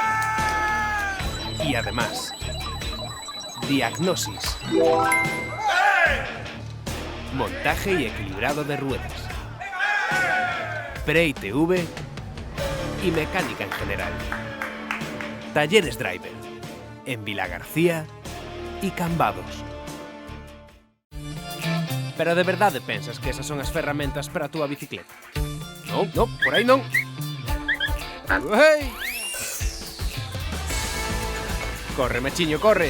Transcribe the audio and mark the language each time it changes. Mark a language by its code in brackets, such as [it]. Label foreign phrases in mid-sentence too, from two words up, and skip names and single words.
[es] Y además, diagnosis, montaje y equilibrado de ruedas, pre-ITV y mecánica en general. Talleres Driver, en Vilagarcía y Cambados. [gl] Pero de verdade pensas que esas son as ferramentas para a túa bicicleta? Non, non, por aí non. Uei! Corre, machiño, corre.